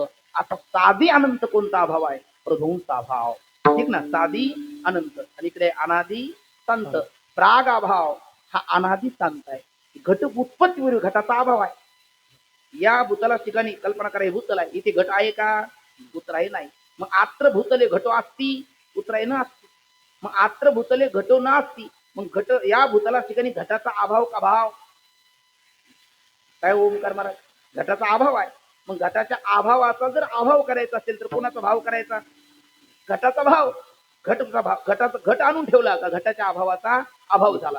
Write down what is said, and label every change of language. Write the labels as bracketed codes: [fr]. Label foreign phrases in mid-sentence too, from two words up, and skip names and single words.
[mr] आता साधी अनंत कोणता अभाव आहे? प्रध्वंस अभाव. ठीक ना? साधी अनंत, आणि इकडे अनादि शांत. प्राग अभाव हा अनादि शांत आहे. घट उत्पत्तीपूर्वी घटाचा अभाव आहे. या भूतला ठिकाणी कल्पना करा, हे भूतल आहे, इथे घट आहे का? उतराय नाही. मग [sa] आत्र भूतले घटो असती, [mr] उतराय ना असती. मग [sa] आत्र भूतले घटो ना असती, [mr] मग घट या भूतला ठिकाणी घटाचा अभाव का भाव? काय ओमकार महाराज? घटाचा अभाव आहे. मग घटाच्या अभावाचा जर अभाव करायचा असेल तर कोणाचा भाव करायचा? घटाचा भाव. घटाचा भाव, घटाचा घट आणून ठेवला का घटाच्या अभावाचा अभाव झाला.